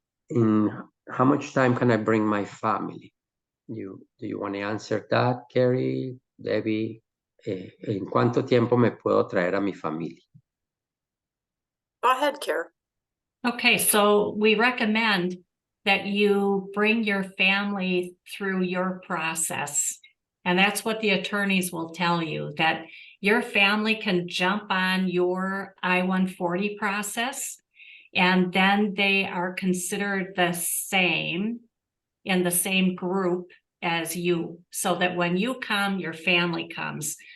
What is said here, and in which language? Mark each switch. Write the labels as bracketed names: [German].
[English] In how much time can I bring my family? Do you want to answer that, Carrie, Debbie? [Spanish] ¿En cuánto tiempo me puedo traer a mi familia? [English] Go ahead, Carrie. Okay, so we recommend that you bring your family through your process. And that's what the attorneys will tell you, that your family can jump on your I-140 process, and then they are considered the same in the same group as you, so that when you come, your family comes.